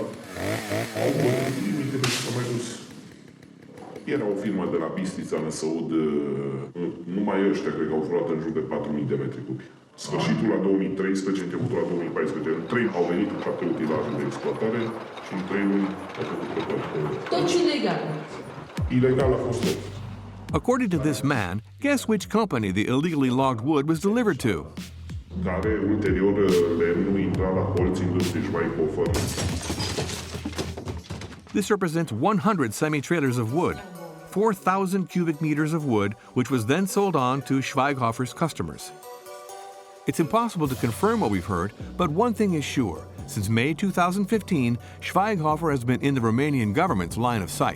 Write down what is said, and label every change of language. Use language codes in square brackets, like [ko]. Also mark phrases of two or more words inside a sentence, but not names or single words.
[ro] Au bătut limitele și s-au mai dus. Era o firmă de la Bistrița, în Săud, numai ăștia cred că au furat în jur de 4.000 de metri cubi. Sfârșitul la 2013, începutul la 2014, în 3 au venit cu 7 utilaje de exploatare și în 3 luni au făcut tot. Tot ilegal. Ilegal a fost tot. [en] According to this man, guess which company the illegally logged wood was delivered to? [ro] Care ulterior lemnul intra la colț industrie Schweighofer. [en] This represents 100 semi-trailers of wood, 4,000 cubic meters of wood, which was then sold on to Schweighofer's customers. It's impossible to confirm what we've heard, but one thing is sure. Since May 2015, Schweighofer has been in the Romanian government's line of sight.